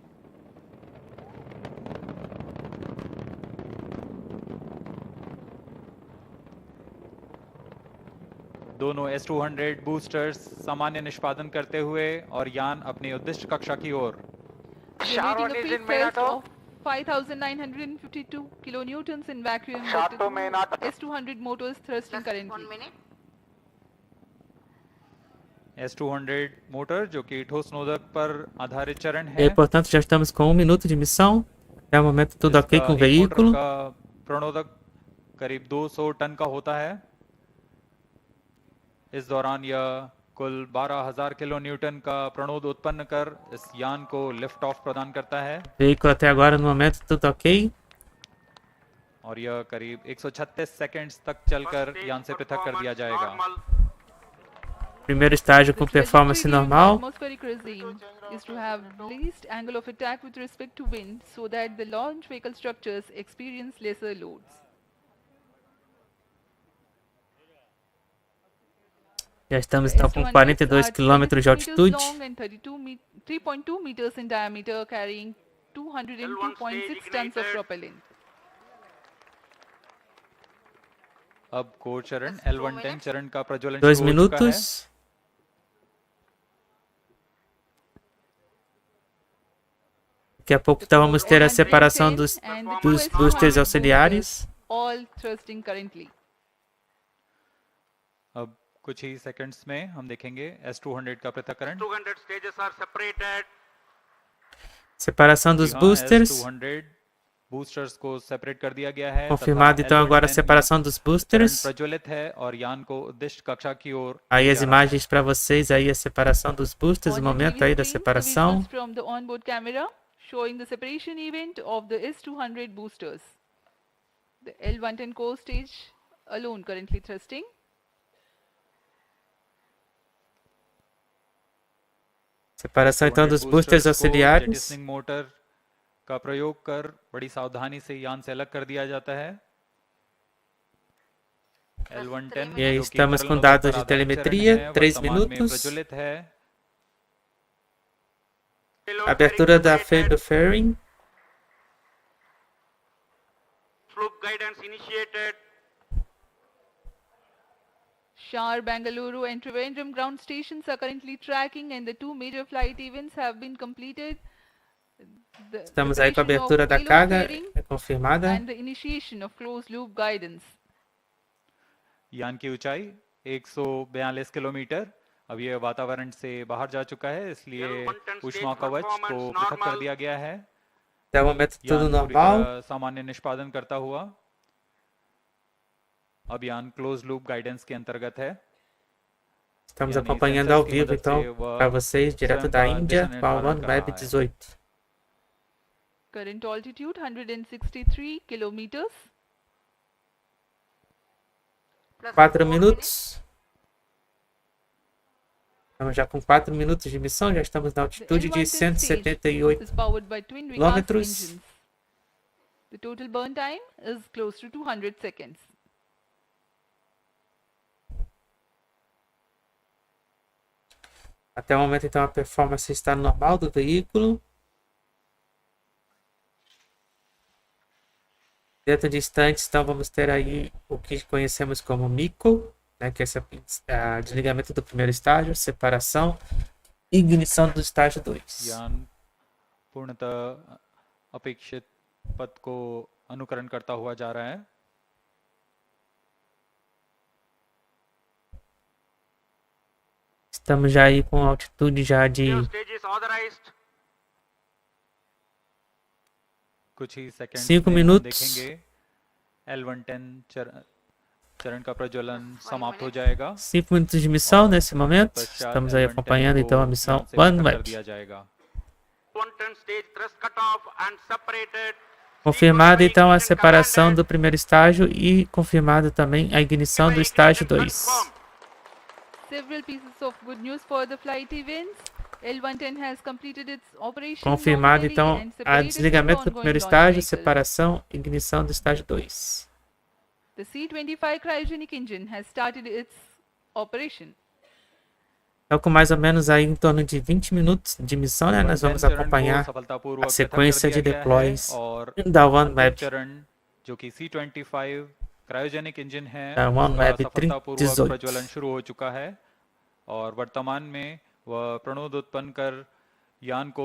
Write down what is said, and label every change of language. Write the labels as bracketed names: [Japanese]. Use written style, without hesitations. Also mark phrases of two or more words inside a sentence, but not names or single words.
[Hindi] दोनों S200 बूस्टर्स सामान्य निष्पादन करते हुए और यान अपनी उद्दिष्ट कक्षा की ओर [English] Generating a peak thrust of 5,952 kilonewtons in vacuum with the S200 motors thrusting Just 1 currently. minute. [Hindi] S200 मोटर जो कि ठोस नोदक पर आधारित चरण [Portuguese] E [Hindi] है [Portuguese] aí, portanto, já estamos com 1 minuto de missão. Até o momento tudo ok [Hindi] इसका [Portuguese] com o [Hindi] एक मोटर [Portuguese] veículo. [Hindi] का प्रणोदक करीब 200 टन का होता है इस दौरान यह कुल 12,000 [English] kilo newton [Hindi] का प्रणोद उत्पन्न कर इस यान को [English] lift off [Hindi] प्रदान करता है [Portuguese] Veículo até agora no momento tudo ok. [Hindi] और यह करीब 136 सेकंड्स तक चलकर यान से पृथक कर दिया जाएगा [English] Normal. [Portuguese] Primeiro estágio com [English] The performance trajectory during normal. atmospheric regime is to have least angle of attack with respect to wind so that the launch vehicle structures experience lesser loads. [Portuguese] Já estamos então com 42 km de altitude. [English] Long and 3.2 meters in diameter, carrying 202.6 tons of propellant. [Hindi] अब कोर चरण L110 चरण का प्रज्वलन [Portuguese] 2 [Hindi] शुरू हो चुका है [Portuguese] minutos. Daqui a pouco então vamos ter a separação dos boosters auxiliares. [English] All thrusting currently. [Hindi] अब कुछ ही सेकंड्स में हम देखेंगे S200 का पृथक्करण [English] 200 stages are separated. [Portuguese] Separação dos boosters. [Hindi] S200 boosters को सेपरेट कर दिया गया है [Portuguese] Confirmado então agora a separação dos boosters. [Hindi] प्रज्वलित है और यान को उद्दिष्ट कक्षा की ओर [Portuguese] Aí as imagens para vocês aí a separação dos boosters, o [English] On the [Portuguese] momento TV aí da [English] screen, the [Portuguese] separação. [English] visuals from the onboard camera showing the separation event of the S200 boosters. The L110 core stage alone currently thrusting. [Portuguese] Separação então dos boosters auxiliares. [English] jettisoning motor [Hindi] का प्रयोग कर बड़ी सावधानी से यान से अलग कर दिया जाता है L110 [Portuguese] E aí [Hindi] जो कि [Portuguese] estamos [Hindi] तरल [Portuguese] com [Hindi] नोदक [Portuguese] dados [Hindi] पर [Portuguese] de [Hindi] आधारित [Portuguese] telemetria, [Hindi] चरण है, [Portuguese] 3 [Hindi] वर्तमान में [Portuguese] minutos. [Hindi] प्रज्वलित है [Portuguese] Abertura da do fairing. [English] Fluke guidance initiated. Shar, Bangalore and Trivandrum ground stations are currently tracking and the two major flight events have been completed. The [Portuguese] Estamos aí com a [English] preparation of [Portuguese] abertura da [English] payload [Portuguese] carga [English] fairing [Portuguese] confirmada. [English] and the initiation of closed loop guidance. [Hindi] यान की ऊंचाई 142 किलोमीटर। अब ये वातावरण से बाहर जा चुका है, इसलिए ऊष्मा कवच को पृथक कर दिया गया है। [Portuguese] Até o momento tudo [Hindi] यान पूरी [Portuguese] normal. [Hindi] तरह सामान्य निष्पादन करता हुआ। अब यान [English] close loop guidance [Hindi] के अंतर्गत है। [Portuguese] Estamos [Hindi] यानी [Portuguese] acompanhando [Hindi] सेंसर्स [Portuguese] ao [Hindi] की [Portuguese] vivo [Hindi] मदद से [Portuguese] então [Hindi] वह [Portuguese] para vocês direto [Hindi] स्वयं [Portuguese] da [Hindi] का [Portuguese] Índia [Hindi] दिशा [Portuguese] com a [Hindi] निर्धारण कर [Portuguese] OneWeb [Hindi] रहा है। [Portuguese] 18. [English] Current altitude 163 kilometers. Plus 4 [Portuguese] 4 minutos. Estamos já com 4 minutos de missão, já estamos na [English] The [Portuguese] altitude de [English] L110 stage [Portuguese] 178 [English] is powered by twin recast [Portuguese] quilômetros. [English] engines. The total burn time is close to 200 seconds. [Portuguese] Até o momento, então, a performance está normal do veículo. Dentro de instantes, então, vamos ter aí o que conhecemos como MICO, né, que é esse desligamento do primeiro estágio, separação e ignição do estágio 2. [Hindi] यान पूर्णतः अपेक्षित पथ को अनुकरण करता हुआ जा रहा है। [Portuguese] Estamos já aí com altitude já de [English] Stage is authorized. [Hindi] कुछ ही सेकंड्स [Portuguese] 5 [Hindi] में हम [Portuguese] minutos. [Hindi] देखेंगे L110 चरण का प्रज्वलन समाप्त हो जाएगा। [Portuguese] 5 minutos de missão nesse momento. Estamos aí acompanhando então a missão OneWeb. [English] 110 stage thrust cut off and separated. [Portuguese] Confirmada então a separação do primeiro estágio e confirmada também a ignição do estágio 2. [English] Several pieces of good news for the flight events. L110 has completed its operation [Portuguese] Confirmado [English] nominally [Portuguese] então [English] and [Portuguese] a [English] separated from [Portuguese] desligamento [English] the [Portuguese] do primeiro [English] ongoing launch [Portuguese] estágio, [English] vehicle. [Portuguese] separação e ignição do estágio 2. [English] The C-25 cryogenic engine has started its operation. [Portuguese] Então, com mais ou menos aí em torno de 20 minutos de missão, né, nós vamos acompanhar a sequência de deploys da OneWeb. [Hindi] जो कि C-25 [English] cryogenic engine [Hindi] है, [Portuguese] Da OneWeb [Hindi] उसका सफलतापूर्वक [Portuguese] 18. [Hindi] प्रज्वलन शुरू हो चुका है और वर्तमान में वह प्रणोद उत्पन्न कर यान को